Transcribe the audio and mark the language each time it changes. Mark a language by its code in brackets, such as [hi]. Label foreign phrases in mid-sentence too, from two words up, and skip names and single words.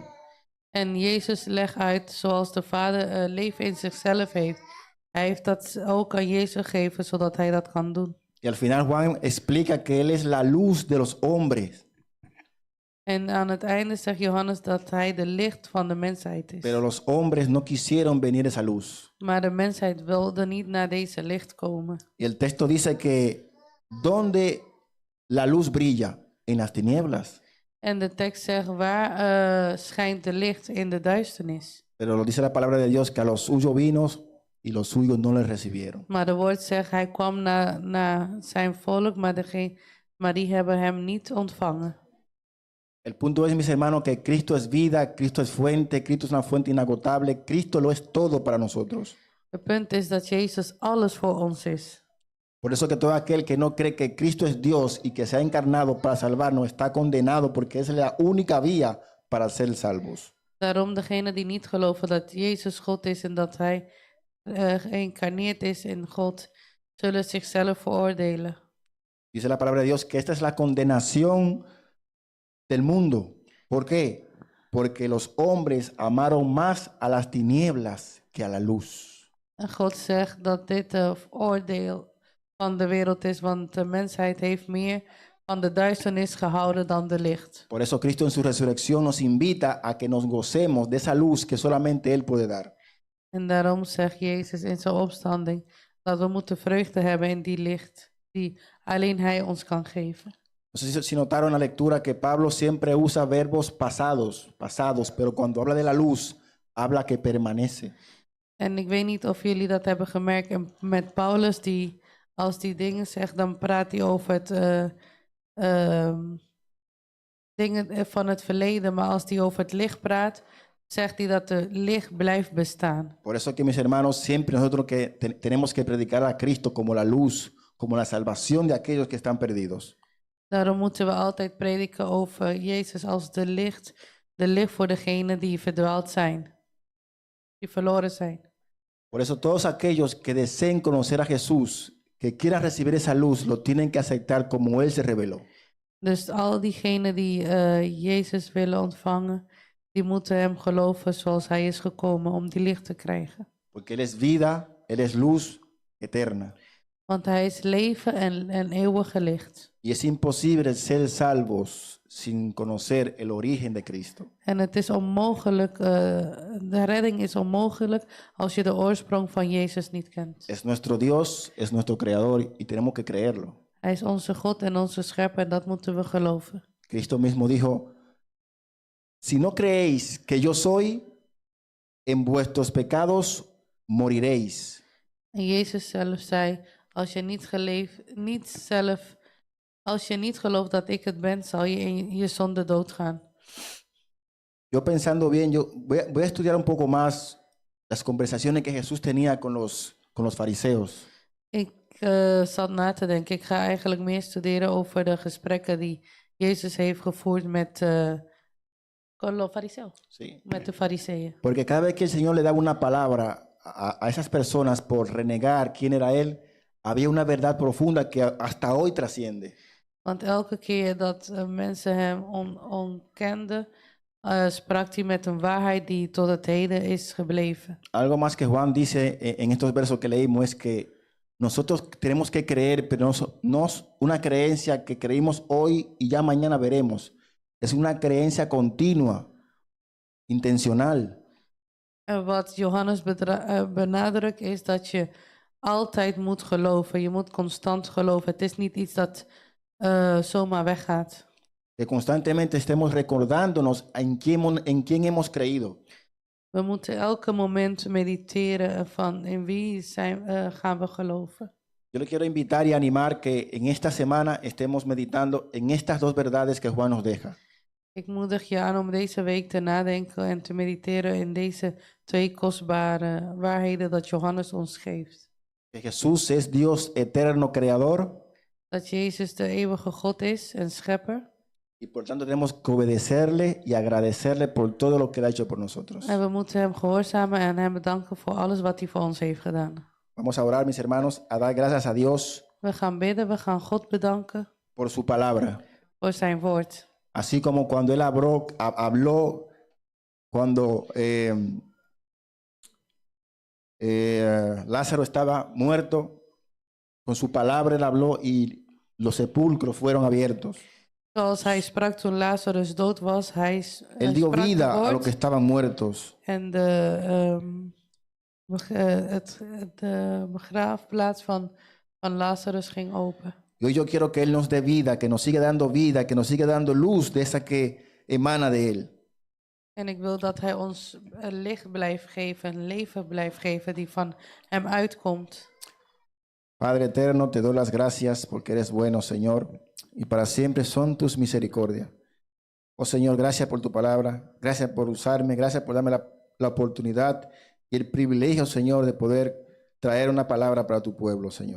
[nl] En Jezus legt uit, zoals de Vader leven in zichzelf heeft. Hij heeft dat ook aan Jezus gegeven, zodat hij dat kan doen. [es] Y al final Juan explica que Él es la luz de los hombres. [nl] En aan het einde zegt Johannes dat hij de licht van de mensheid is. [es] Pero los hombres no quisieron venir a esa luz. [nl] Maar de mensheid wilde niet naar deze licht komen. [es] Y el texto dice que donde la luz brilla, en las tinieblas. [nl] En de tekst zegt, waar schijnt de licht in de duisternis? [es] Pero lo dice la palabra de Dios que a los suyos vino y los suyos no le recibieron. [nl] Maar de woord zegt, hij kwam naar zijn volk, maar die hebben hem niet ontvangen. [es] El punto es, mis hermanos, que Cristo es vida, Cristo es fuente, Cristo es una fuente inagotable, Cristo lo es todo para nosotros. [nl] Het punt is dat Jezus alles voor ons is. [es] Por eso que todo aquel que no cree que Cristo es Dios y que se ha encarnado para salvarnos está condenado porque es la única vía para ser salvos. [nl] Daarom degene die niet geloven dat Jezus God is en dat hij geïncarneerd is in God, zullen zichzelf veroordelen. [es] Dice la palabra de Dios que esta es la condenación del mundo. ¿Por qué? Porque los hombres amaron más a las tinieblas que a la luz. [nl] En God zegt dat dit oordeel van de wereld is, want de mensheid heeft meer van de duisternis gehouden dan de licht. [es] Por eso Cristo en su resurrección nos invita a que nos gocemos de esa luz que solamente Él puede dar. [nl] En daarom zegt Jezus in zijn opstanding dat we moeten vreugde hebben in die licht die alleen Hij ons kan geven. [es] No sé si notaron la lectura que Pablo siempre usa verbos pasados, pero cuando habla de la luz, habla que permanece. [nl] En ik weet niet of jullie dat hebben gemerkt met Paulus, die als die dingen zegt, dan praat hij over het dingen van het verleden. Maar als hij over het licht praat, zegt hij dat de licht blijft bestaan. [es] Por eso que mis hermanos, siempre nosotros que tenemos que predicar a Cristo como la luz, como la salvación de aquellos que están perdidos. [nl] Daarom moeten we altijd prediken over Jezus als de licht voor degenen die verdwaald zijn, die verloren zijn. [es] Por eso todos aquellos que deseen conocer a Jesús, que quieran recibir esa luz, lo tienen que aceptar como Él se reveló. [nl] Dus al diegenen die Jezus willen ontvangen, die moeten hem geloven zoals hij is gekomen om die licht te krijgen. [es] Porque Él es vida, Él es luz eterna. [nl] Want hij is leven en eeuwige licht. [es] Y es imposible ser salvos sin conocer el origen de Cristo. [nl] En het is onmogelijk, de redding is onmogelijk als je de oorsprong van Jezus niet kent. [es] Es nuestro Dios, es nuestro Creador y tenemos que creerlo. [nl] Hij is onze God en onze schepper en dat moeten we geloven. [es] Cristo mismo dijo, si no creéis que yo soy, en vuestros pecados moriréis. [nl] En Jezus zelf zei, als je niet gelooft dat ik het ben, zal je in je zonde doodgaan. [es] Yo pensando bien, yo voy a estudiar un poco más las conversaciones que Jesús tenía con los fariseos. [nl] Ik zat na te denken, ik ga eigenlijk meer studeren over de gesprekken die Jezus heeft gevoerd met [es] con los fariseos, Sí. [nl] met de fariseeën. [es] Porque cada vez que el Señor le daba una palabra a esas personas por renegar quién era Él, había una verdad profunda que hasta hoy trasciende. [nl] Want elke keer dat mensen hem onkenden, sprak hij met een waarheid die tot het heden is gebleven. [es] Algo más que Juan dice en estos versos que leímos es que nosotros tenemos que creer, pero no es una creencia que creímos hoy y ya mañana veremos. Es una creencia continua, intencional. [nl] En wat Johannes benadrukt is dat je altijd moet geloven. Je moet constant geloven. Het is niet iets dat zomaar weggaat. [es] Que constantemente estemos recordándonos en quién hemos creído. [nl] We moeten elke moment mediteren van in wie gaan we geloven. [es] Yo le quiero invitar y animar que en esta semana estemos meditando en estas dos verdades que Juan nos deja. [nl] Ik moedig je aan om deze week te nadenken en te mediteren in deze twee kostbare waarheden dat Johannes ons geeft. [es] Que Jesús es Dios eterno creador [nl] Dat Jezus de eeuwige God is en schepper. [es] y por tanto tenemos que obedecerle y agradecerle por todo lo que él ha hecho por nosotros. [nl] En we moeten hem gehoorzamen en hem bedanken voor alles wat hij voor ons heeft gedaan. [es] Vamos a orar, mis hermanos, a dar gracias a Dios [nl] We gaan bidden, we gaan God bedanken [es] por su palabra. [nl] voor zijn woord. [es] Así como cuando él habló cuando Lázaro estaba muerto, con su palabra él habló y los sepulcros fueron abiertos. [nl] Zoals hij sprak toen Lazarus dood was, hij [es] Él dio [nl] sprak [es] vida [nl] het [es] a los [nl] woord [es] que estaban muertos. [nl] en de begraafplaats van Lazarus ging open. [es] Y hoy yo quiero que él nos dé vida, que nos siga dando vida, que nos siga dando luz de esa que emana de él. [nl] En ik wil dat hij ons licht blijft geven, een leven blijft geven die van hem uitkomt. [es] Padre eterno, te doy las gracias porque eres bueno, Señor, y para siempre son tus misericordias. Oh Señor, gracias por tu palabra, gracias por usarme, gracias por darme la oportunidad y el privilegio, Señor, de poder traer una palabra para tu pueblo, Señor.